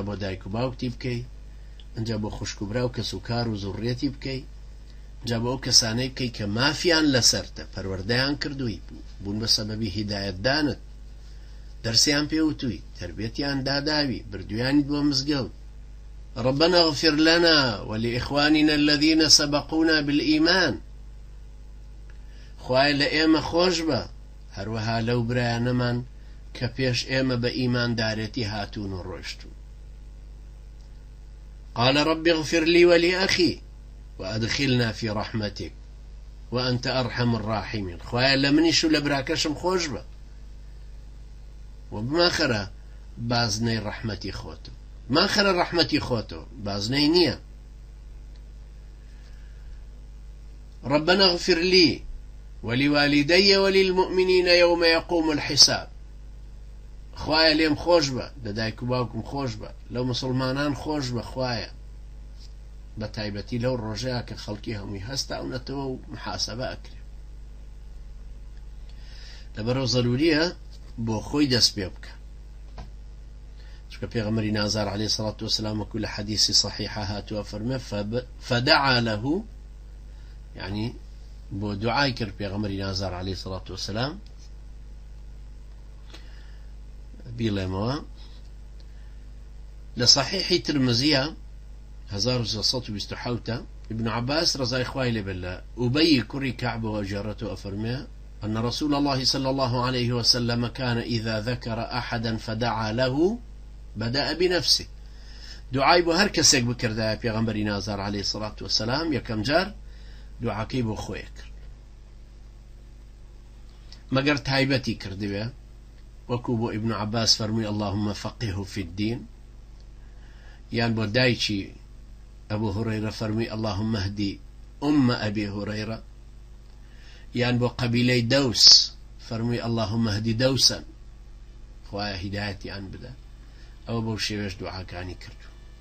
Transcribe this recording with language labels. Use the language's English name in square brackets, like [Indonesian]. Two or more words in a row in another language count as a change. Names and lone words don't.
[Central Kurdish] بۆ دایک و باوکتی بکەی ئەنجا بۆ خوشک و برا و کەس و کار و زوڕێتی بکەی ئەنجا بۆ ئەو کەسانەی بکەی کە مافیان لەسەرتە پەروەردەیان کردووی بوون بە سەبەبی هیدایەتدانت دەرسیان پێوتووی تربێتیان داداوی بردویانیت بۆ مزگەوت [Arabic] ربنا اغفر لنا ولإخواننا الذين سبقونا بالإيمان. [Central Kurdish] خوای لە ئێمە خۆش بە هەروەها لەو برایانەمان کە پێش ئێمە بە ئیماندارەتی هاتوون و ڕۆیشتون. [Arabic] قال رب اغفر لي ولأخي وأدخلنا في رحمتك وأنت أرحم الراحمين. [Central Kurdish] خوای لە منیش و لە براکەشم خۆش بە و بماخەرە بازنەی ڕەحمەتی خۆتە، ماخەرە ڕەحمەتی خۆتەوە، بازنەی نییە. [Arabic] ربنا اغفر لي ولوالدي وللمؤمنين يوم يقوم الحساب. [Central Kurdish] خوایە لێم خۆش بە، لە دایک و باوکم خۆش بە، لەو مسلمانان خۆش بە خوایە، بە تایبەتی لەو ڕۆژەیە کە خەڵکی هەمووی هەستاونەتەوە و محاسەبە ئەکرێ. لەبەرەوە زەروریە بۆ خۆی دەست پێ بکە، چونکە پێغەمبەری نازار [Arabic] عليه الصلاة والسلام [Central Kurdish] وەکو لە حەدیثی صحیحە هاتووە فەرمێ [Arabic] فدعا له، [Central Kurdish] يعني بۆ دوعای کرد پێغەمبەری نازار [Arabic] عليه الصلاة والسلام. [Central Kurdish] بیڵێمەوە لە صحیحی ترمزیە 1627 ابن عباس رضای خوای لێ بێت لە ئوبەی کوڕی کەعبەوە جێڕێتەوە ئەفەرمێ [Arabic] أن رسول الله صلى الله عليه وسلم كان إذا ذكر أحدا فدعا له بدأ بنفسه. [Central Kurdish] دعای بۆ هەر کەسێک بکردایە پێغەمبەری نازار [Arabic] عليه الصلاة والسلام [Central Kurdish] یەکەم جار دوعاکەی بۆ خۆی کرد، مەگەر تایبەتی کردوێ وەکو بۆ ابن عباس فەرمووی [Arabic] اللهم فقهه في الدين، [Central Kurdish] یان بۆ دایکی ئەبو هورەیرە فەرمووی [Arabic] اللهم اهدي أبي هريرة، [Central Kurdish] یان بۆ قەبیلەی دەوس فەرمووی [Arabic] اللهم اهدي دوسا، [Central Kurdish] خوایە هیدایەتیان بدە. ئەوە بەو شێوەش دوعاکانی کردو.